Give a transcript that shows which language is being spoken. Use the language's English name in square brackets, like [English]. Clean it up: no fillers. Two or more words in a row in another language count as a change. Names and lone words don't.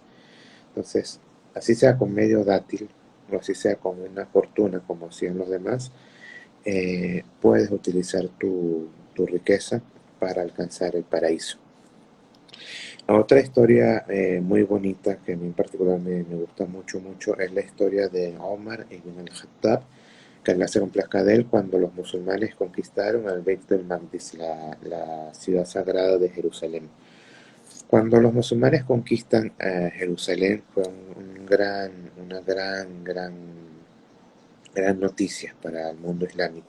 [Spanish] Entonces, así sea con medio dátil, o así sea con una fortuna como hacían los demás, puedes utilizar tu riqueza para alcanzar el paraíso. Otra historia muy bonita que a mí en particular me gusta mucho, mucho, es la historia de Omar ibn al-Khattab, que Allah se complazca de él, cuando los musulmanes conquistaron al Beit el-Maqdis, la ciudad sagrada de Jerusalén. Cuando los musulmanes conquistan Jerusalén, fue una gran noticia para el mundo islámico.